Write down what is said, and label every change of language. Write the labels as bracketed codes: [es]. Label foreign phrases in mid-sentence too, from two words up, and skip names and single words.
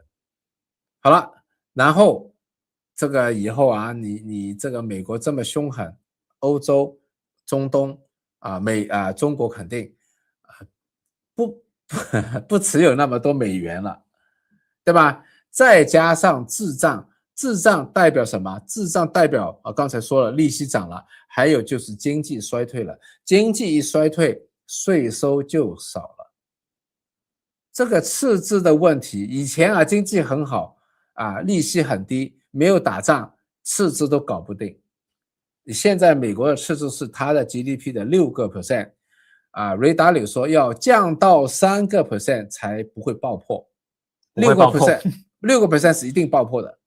[zh] 好了，然後這個以後你這個美國這麼兇狠，歐洲、中東中國肯定不持有那麼多美元了，對吧？再加上滯脹代表什麼？滯脹代表剛才說了，利息漲了，還有就是經濟衰退了。經濟一衰退，稅收就少了。這個赤字的問題，以前經濟很好利息很低，沒有打仗，赤字都搞不定。現在美國的赤字是它的 GDP 的6%，Ray Dalio 說要降到3% 才不會爆破，6% 是一定爆破的。